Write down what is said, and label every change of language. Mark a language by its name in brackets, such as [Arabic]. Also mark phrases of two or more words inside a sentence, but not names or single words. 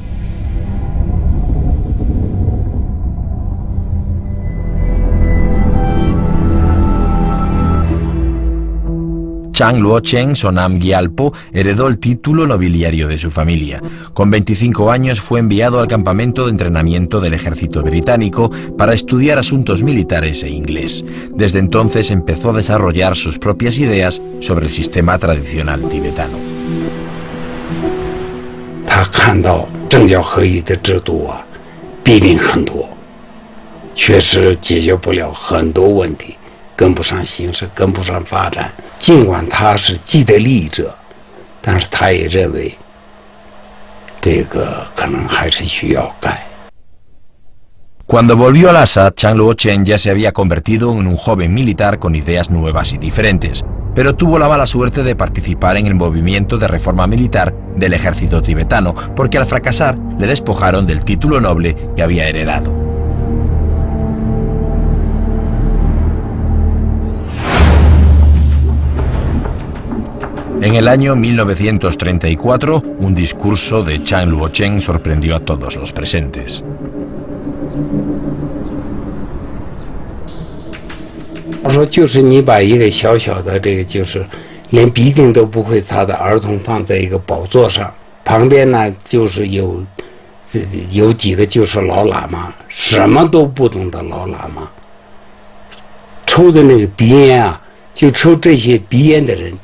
[Spanish] Changluocheng Sonam Gyalpo heredó el título nobiliario de su familia. Con 25 años fue enviado al campamento de entrenamiento del ejército británico para estudiar asuntos militares e inglés. Desde entonces empezó a desarrollar sus propias ideas sobre el sistema tradicional tibetano. [Chinese] 他看到政教合一的制度啊，弊病很多，确实解决不了很多问题。跟不上形势，跟不上发展。尽管他是既得利益者，但是他也认为这个可能还是需要改。 [Spanish] Cuando volvió a Lhasa, Changluocheng ya se había convertido en un joven militar con ideas nuevas y diferentes, pero tuvo la mala suerte de participar en el movimiento de reforma militar del ejército tibetano, porque al fracasar le despojaron del título noble que había heredado. En el año 1934, un discurso de Changluocheng sorprendió a todos los presentes. [Chinese] 他说：“就是你把一个小小的这个，就是连鼻涕都不会擦的儿童放在一个宝座上，旁边呢就是有几个就是老喇嘛，什么都不懂的老喇嘛，抽的那个鼻烟啊，就抽这些鼻烟的人。”